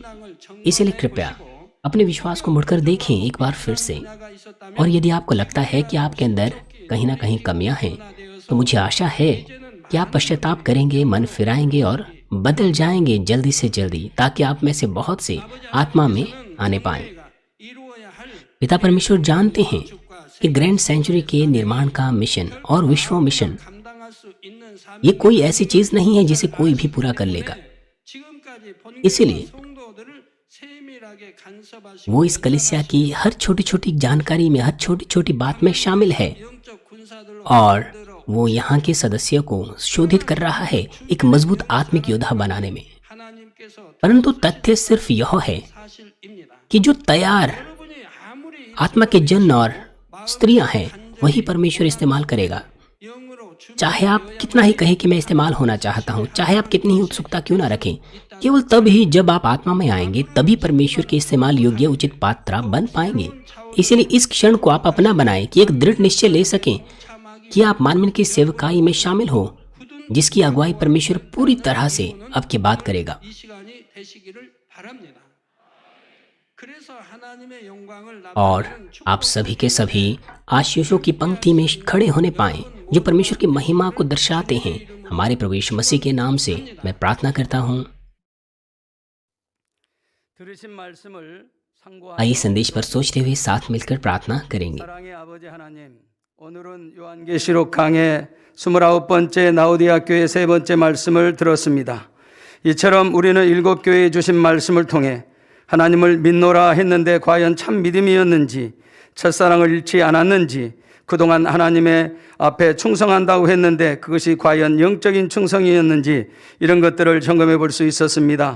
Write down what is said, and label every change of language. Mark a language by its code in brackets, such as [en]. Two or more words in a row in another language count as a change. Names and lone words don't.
[hi] इसलिए कृपया अपने विश्वास को मुड़कर देखें एक बार फिर से, और यदि आपको लगता है कि आपके अंदर कहीं ना कहीं कमियां हैं तो मुझे आशा है कि आप पश्चाताप करेंगे, मन फिराएंगे और बदल जाएंगे जल्दी से जल्दी, ताकि आप में से बहुत से आत्मा में आने पाएं। पिता परमेश्वर जानते हैं कि [en] grand century [hi] के निर्माण का मिशन और विश्व मिशन [ko] 감당할 수 있는 [hi] ये [ko] 사명을 [hi] कोई ऐसी चीज नहीं है जिसे कोई भी पूरा कर लेगा। [ko] 지금까지 [hi] इसीलिए [ko] 본교와 성도들을 세밀하게 간섭하시고 [hi] वो इस कलीसिया की हर छोटी छोटी जानकारी में, हर छोटी छोटी बात में शामिल है [ko] 영적 군사들로 [hi] और [ko] 만들어 [hi] वो यहाँ के सदस्यों को शोधित कर रहा है एक मजबूत आत्मिक योद्धा बनाने में। [ko] 하나님께서 [hi] परंतु तथ्य सिर्फ यह है [ko] 사실입니다. [hi] कि जो तैयार [ko] 여러분이 아무리 [hi] आत्मा के जन और स्त्रियां हैं वही परमेश्वर इस्तेमाल करेगा। [ko] 영으로 주 [hi] चाहे आप कितना ही कहें कि मैं इस्तेमाल होना चाहता हूँ, चाहे आप कितनी ही उत्सुकता क्यों ना रखें, केवल तब ही जब आप आत्मा में आएंगे तभी परमेश्वर के इस्तेमाल योग्य उचित पात्र बन पाएंगे। इसलिए इस क्षण को आप अपना बनाएं कि एक दृढ़ निश्चय ले सकें कि आप मानवीय की सेवकाई में शामिल हो, जिसकी अगुवाई परमेश्वर पूरी तरह से अब के बाद करेगा। [ko] 이 시간이 되시기를 바랍니다. 그래서 하나님의 영광을 [hi] और [ko] 나타내는 [hi] आप सभी के सभी आशीषों की पंक्ति में खड़े होने पाएं जो परमेश्वर की महिमा को दर्शाते हैं। हमारे प्रभु यीशु मसीह के नाम से मैं प्रार्थना करता हूँ। [ko] 들으신 말씀을 [hi] आइए [ko] 상고하여 [hi] संदेश पर सोचते हुए साथ मिलकर प्रार्थना करेंगे। [ko] 사랑의 아버지 하나님, 오늘은 요한계시록 강의 29번째 나우디아 교회 세 번째 말씀을 들었습니다. 이처럼 우리는 일곱 교회에 주신 말씀을 통해 하나님을 믿노라 했는데 과연 참 믿음이었는지, 첫사랑을 잃지 않았는지, 그동안 하나님의 앞에 충성한다고 했는데 그것이 과연 영적인 충성이었는지 이런 것들을 점검해 볼 수 있었습니다.